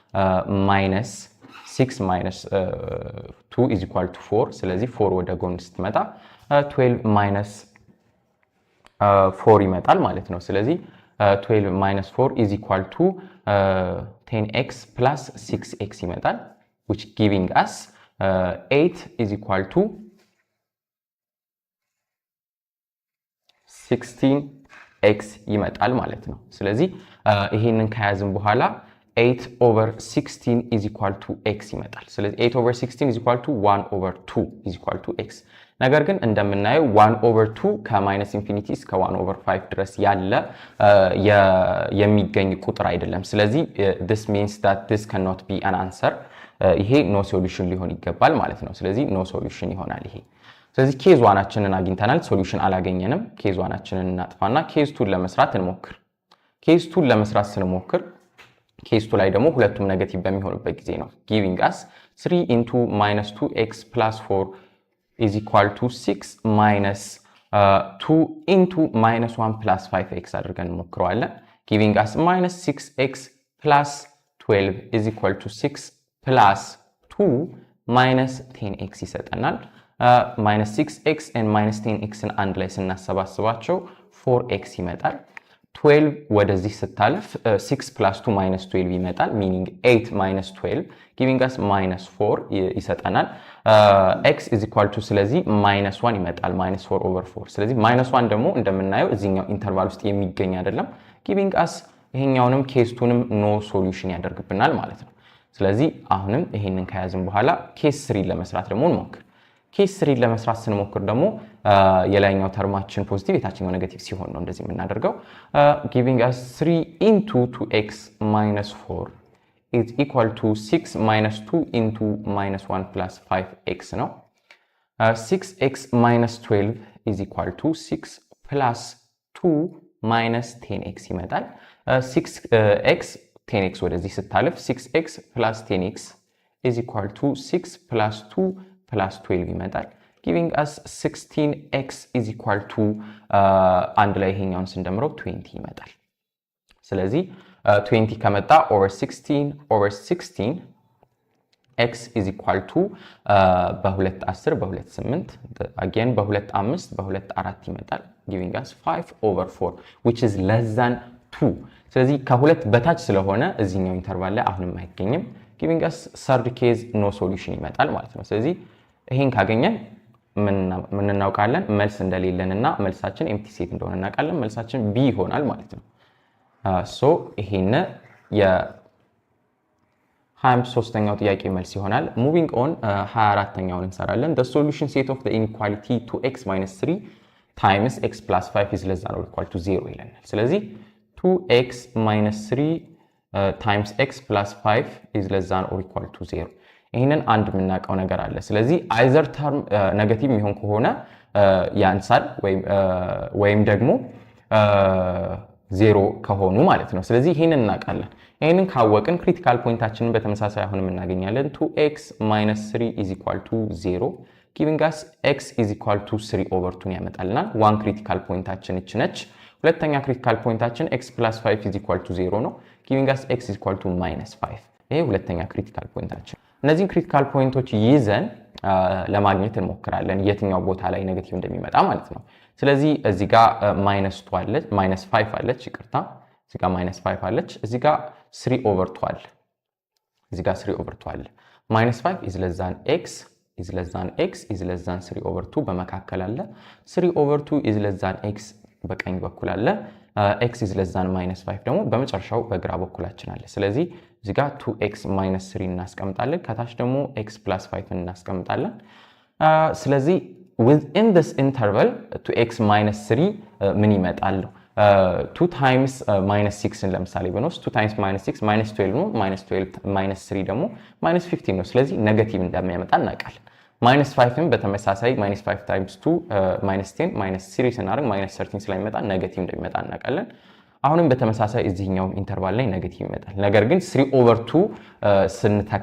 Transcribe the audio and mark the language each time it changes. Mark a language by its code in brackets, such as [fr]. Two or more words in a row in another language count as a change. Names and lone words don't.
[en] - 6 - 2 is equal to 4 [am] ስለዚህ 4 ወደ ጎን ስትመጣ 12 - 4 ይመጣል ማለት ነው። ስለዚህ [en] 12 - 4 is equal to 10x plus 6x ይመጣል which giving us 8 is equal to [am] 16x ይመጣል ማለት ነው። ስለዚህ ይሄንን ከያዝን በኋላ [en] 8 over 16 is equal to x [am] ይመጣል። ስለዚህ [en] 8 over 16 is equal to 1 over 2 is equal to x። [am] ነገር ግን እንደምናየው [en] 1 over 2 [am] ከማይነስ ኢንፊኒቲ እስከ [en] 1 over 5 [am] ድረስ ያለ የሚገኝ ቁጥር አይደለም። ስለዚህ [en] this means that this cannot be an answer [am] ይሄ [en] no solution [am] ሊሆን ይገባል ማለት ነው። ስለዚህ [en] no solution [am] ይሆናል ይሄ። ስለዚህ ኬዝ 1አችንን አግኝተናል፣ ሶሉሽን አላገኘንም። ኬዝ 1አችንን እናጥፋና ኬዝ 2 ለመስራት እንሞክር። ኬዝ 2 ለመስራት ስንሞክር ኬዝ 2 ላይ ደግሞ ሁለቱም ኔጌቲቭ በሚሆኑበት ጊዜ ነው [en] giving us 3 into -2x plus 4 is equal to 6 minus 2 into -1 plus 5x [am] አድርገን እንሞክረዋለን። [en] giving us -6x plus 12 is equal to 6 plus 2 minus 10x [am] ይሰጠናል። -6x and -10xን አንድ ላይ ስናሰባስባቸው 4x ይመጣል። 12 ወደዚህ ስታልፍ [en] 6 plus 2 minus 12 [am] ይመጣል [en] meaning 8 minus 12 giving us -4 [am] ይሰጠናል። [en] x is equal to [am] ስለዚህ -1 ይመጣል -4 over 4 ስለዚህ -1 ደግሞ እንደምናየው እዚህኛው ኢንተርቫል ውስጥ የሚገኝ አይደለም [en] giving us [am] ይሄኛውንም ኬዝ 2ንም [en] no solution [am] ያደርግብናል ማለት ነው። ስለዚህ አሁንም ይሄንን ከያዝን በኋላ ኬዝ 3 ለመስራት ደግሞ እንሞክር። ኬዝ 3 ለመስራት ስንሞክር ደግሞ የላይኛው ተርማችን ፖዚቲቭ የታችኛው ኔጌቲቭ ሲሆን ነው እንደዚህ የምናደርገው። [en] giving us 3 into 2x minus 4 is equal to 6 minus 2 into -1 plus 5x [am] ነው። [en] 6x minus 12 is equal to 6 plus 2 minus 10x [am] ይመጣል። 6x 10x ወደዚህ ስታልፍ [en] 6x plus 10x is equal to 6 plus 2 plus 12 [am] ይመጣል [en] giving us 16x is equal to [am] አንድ ላይ ይሄኛውን ስንደምረው 20 ይመጣል። ስለዚህ 20 ከመጣ [en] over 16 over 16 x is equal to [am] በ2 10 በ2 8 again በ2 5 በ2 4 ይመጣል [en] giving us 5 over 4 which is less than 2 [am] ስለዚህ ከሁለት በታች ስለሆነ እዚህኛው ኢንተርቫል ላይ አሁንም አይገኝም [en] giving us third case no solution [am] ይመጣል ማለት ነው። ስለዚህ ይሄን ካገኘን ምን እናውቃለን? መልስ እንደሌለንና መልሳችን [en] empty set [am] እንደሆነ እናውቃለን። መልሳችን ቢ ይሆናል ማለት ነው። ሶ ይሄን የ23ኛው ጥያቄ መልስ ይሆናል። [en] moving on [am] 24ኛውን እንሰራለን። [en] the solution set of the inequality 2x - 3 times x plus 5 is less than or equal to 0 [am] ይለናል። ስለዚህ [en] 2x - 3 times x plus 5 is less than or equal to 0 [am] ይሄንን አንድ የምናውቀው ነገር አለ። ስለዚህ [en] either term negative [am] የሚሆን ከሆነ ያንሳል ወይም ደግሞ 0 ከሆኑ ማለት ነው። ስለዚህ ይሄንን እናውቃለን። ይሄንን ካወቅን ክሪቲካል ፖይንታችንን በተመሳሳይ አሁንም እናገኛለን። [en] 2x - 3 is equal to 0 giving us x is equal to 3 over 2 [am] ያመጣልናል። ዋን ክሪቲካል ፖይንታችን እቺ ነች። ሁለተኛ ክሪቲካል ፖይንታችን [en] x plus 5 is equal to 0 [am] ነው [en] giving us x is equal to -5 [am] ይሄ ሁለተኛ ክሪቲካል ፖይንታችን። እነዚህን ክሪቲካል ፖይንቶች ይዘን ለማግኘት እንሞክራለን የትኛው ቦታ ላይ ኔጌቲቭ እንደሚመጣ ማለት ነው። ስለዚህ እዚህ ጋር -2 አለች -5 አለች ይቅርታ እዚህ ጋር -5 አለች እዚህ ጋር [en] 3 over 2 [am] አለ እዚህ ጋር [en] 3 over 2 [am] አለ [en] -5 is less than x is less than x is less than 3 over 2 [am] በመካከል አለ [en] 3 over 2 is less than x [am] በቀኝ በኩል አለ [en] x is less than -5 [am] ደግሞ በመጨረሻው በግራ በኩላችን አለ። ስለዚህ እዚህ ጋር 2x - 3 እናስቀምጣለን ከታች ደግሞ [en] x plus 5 [am] እናስቀምጣለን። ስለዚህ [en] within this interval 2x minus 3 [am] ምን ይመጣል? [en] 2 times minus 6 [am] ለምሳሌ ብንወስድ [en] 2 times minus 6 minus 12 [am] ነው። [en] minus 12 minus 3 [am] ደግሞ [en] minus 15 [am] ነው። ስለዚህ ኔጌቲቭ እንደሚያመጣ እናውቃለን። minus 5ም በተመሳሳይ [en] minus 5 times 2 minus 10 minus 3 [am] ስናደርግ [en] minus 13 [am] ስለሚመጣ ኔጌቲቭ እንደሚመጣ እናውቃለን። አሁንም በተመሳሳይ እዚህኛው ኢንተርቫል ላይ ኔጌቲቭ ይመጣል። ነገር ግን 3/2 ስንተካ